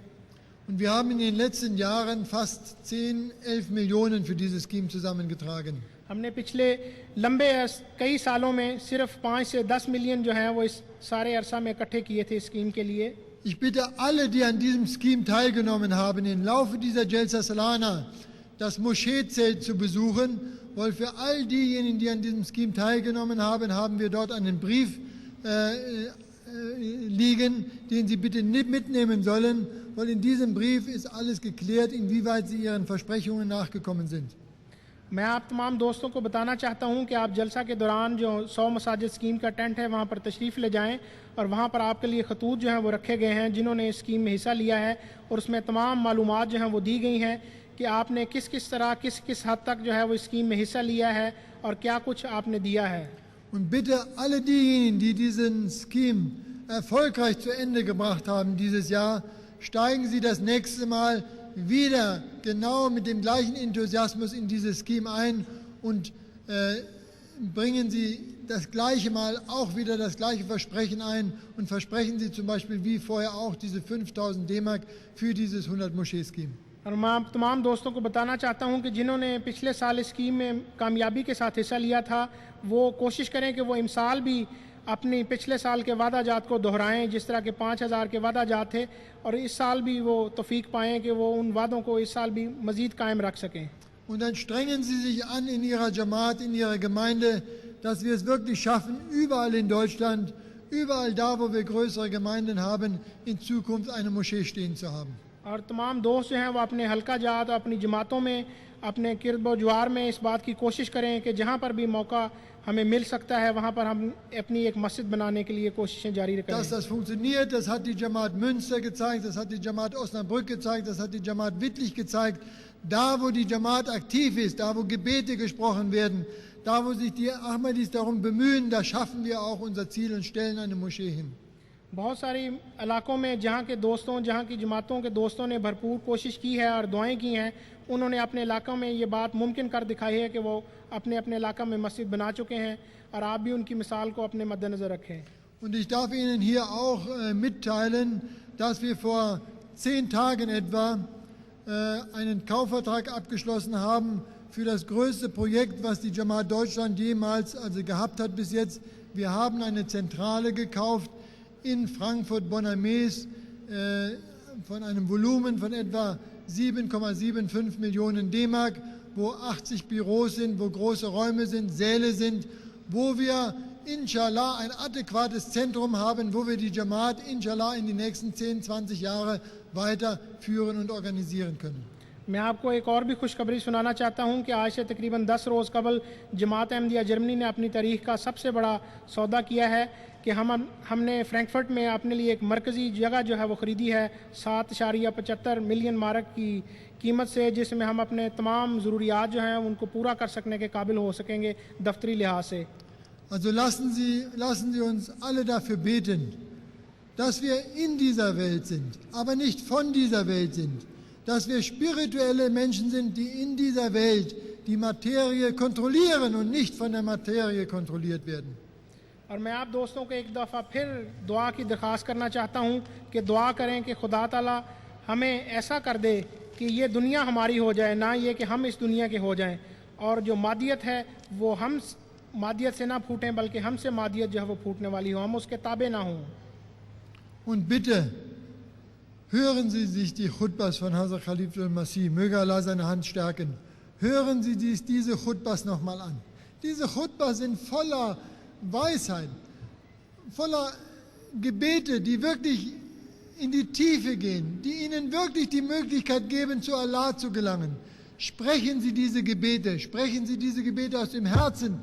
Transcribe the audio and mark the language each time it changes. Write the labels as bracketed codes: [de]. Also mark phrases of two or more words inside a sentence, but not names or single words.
[de] Und wir haben in den letzten Jahren fast 10-11 Millionen für diese Scheme zusammengetragen. [ur] ہم نے پچھلے لمبے کئی سالوں میں صرف 5 سے 10 ملین جو ہیں وہ اس سارے عرصہ میں اکٹھے کیے تھے سکیم کے لیے. [de] Ich bitte alle, die an diesem Scheme teilgenommen haben, im Laufe dieser Jalsa Salana das Moscheezelt zu besuchen, weil für all diejenigen, die an diesem Scheme teilgenommen haben, haben wir dort einen Brief liegen, den Sie bitte nicht mitnehmen sollen, weil in diesem Brief ist alles geklärt, inwieweit Sie Ihren Versprechungen nachgekommen sind. [ur] میں آپ تمام دوستوں کو بتانا چاہتا ہوں کہ آپ جلسہ کے دوران جو 100 مساجد سکیم کا ٹینٹ ہے وہاں پر تشریف لے جائیں اور وہاں پر آپ کے لیے خطوط جو ہیں وہ رکھے گئے ہیں جنہوں نے اس سکیم میں حصہ لیا ہے، اور اس میں تمام معلومات جو ہیں وہ دی گئی ہیں کہ آپ نے کس کس طرح کس حد تک جو ہے وہ سکیم میں حصہ لیا ہے اور کیا کچھ آپ نے دیا ہے. [de] Und bitte alle diejenigen, die diesen Scheme erfolgreich zu Ende gebracht haben dieses Jahr, steigen Sie das nächste Mal wieder genau mit dem gleichen Enthusiasmus in diese Scheme ein und bringen Sie das gleiche Mal auch wieder das gleiche Versprechen ein und versprechen Sie zum Beispiel wie vorher auch diese 5000 D-Mark für dieses 100 Moschee-Scheme. [ur] اور میں آپ تمام دوستوں کو بتانا چاہتا ہوں کہ جنہوں نے پچھلے سال اس سکیم میں کامیابی کے ساتھ حصہ لیا تھا وہ کوشش کریں کہ وہ امسال بھی اپنی پچھلے سال کے وعدہ جات کو دہرائیں، جس طرح کے 5000 کے وعدہ جات تھے، اور اس سال بھی وہ توفیق پائیں کہ وہ ان وعدوں کو اس سال بھی مزید قائم رکھ سکیں. [de] Und dann strengen Sie sich an in Ihrer Jamaat, in Ihrer Gemeinde, dass wir es wirklich schaffen, überall in Deutschland, überall da, wo wir größere Gemeinden haben, in Zukunft eine Moschee stehen zu haben. [ur] اور تمام دوست جو ہیں وہ اپنے حلقہ جات اپنی جماعتوں میں اپنے قرب و جوار میں اس بات کی کوشش کریں کہ جہاں پر بھی موقع ہمیں مل سکتا ہے وہاں پر ہم اپنی ایک مسجد بنانے کے لیے کوششیں جاری رکھیں. [de] Dass das funktioniert, das hat die Jamaat Münster gezeigt, das hat die Jamaat Osnabrück gezeigt, das hat die Jamaat Wittlich gezeigt. Da, wo die Jamaat aktiv ist, da, wo Gebete gesprochen werden, da, wo sich die Ahmadis darum bemühen, da schaffen wir auch unser Ziel und stellen eine Moschee hin. [ur] بہت ساری علاقوں میں جہاں کے دوستوں جہاں کی جماعتوں کے دوستوں نے بھرپور کوشش کی ہے اور دعائیں کی ہیں، انہوں نے اپنے علاقوں میں یہ بات ممکن کر دکھائی ہے کہ وہ اپنے اپنے علاقہ میں مسجد بنا چکے ہیں، اور آپ بھی ان کی مثال کو اپنے مدنظر رکھیں. [de] Und ich darf Ihnen hier auch mitteilen, dass wir vor 10 Tagen etwa einen Kaufvertrag abgeschlossen haben für das größte Projekt, was die Jamaat Deutschland jemals gehabt hat bis jetzt. Wir haben eine Zentrale gekauft in Frankfurt-Bonn-am-Maes von einem Volumen von etwa 7,75 Millionen D-Mark, wo 80 Büros sind, wo große Räume sind, Säle sind, wo wir inshallah ein adäquates Zentrum haben, wo wir die Jamaat inshallah in die nächsten 10, 20 Jahre weiterführen und organisieren können. [ur] میں آپ کو ایک اور بھی خوشخبری سنانا چاہتا ہوں کہ آج سے تقریباً 10 روز قبل جماعت احمدیہ جرمنی نے اپنی تاریخ کا سب سے بڑا سودا کیا ہے کہ ہم نے فرینکفرٹ میں اپنے لیے ایک مرکزی جگہ جو ہے وہ خریدی ہے 7.75 ملین مارک کی قیمت سے، جس میں ہم اپنے تمام ضروریات جو ہیں ان کو پورا کر سکنے کے قابل ہو سکیں گے دفتری لحاظ سے. [de] Also lassen Sie uns alle dafür beten, dass wir in dieser Welt sind, aber nicht von dieser Welt sind. Dass wir spirituelle Menschen sind, die in dieser Welt die Materie kontrollieren und nicht von der Materie kontrolliert werden. [ur] اور میں آپ دوستوں کو ایک دفعہ پھر دعا کی درخواست کرنا چاہتا ہوں کہ دعا کریں کہ خدا تعالیٰ ہمیں ایسا کر دے کہ یہ دنیا ہماری ہو جائے، نہ یہ کہ ہم اس دنیا کے ہو جائیں، اور جو مادیت ہے وہ ہم مادیت سے نہ پھوٹیں بلکہ ہم سے مادیت جو ہے وہ پھوٹنے والی ہو، ہم اس کے تابع نہ ہوں. [de] Und bitte hören Sie sich die Khutbas von Hazrat Khalif al-Masih, möge Allah seine Hand stärken. Hören Sie diese Khutbas nochmal an. Diese Khutbas sind voller Weisheit, voller Gebete, die wirklich in die Tiefe gehen, die Ihnen wirklich die Möglichkeit geben, zu Allah zu gelangen, sprechen Sie diese Gebete aus dem Herzen.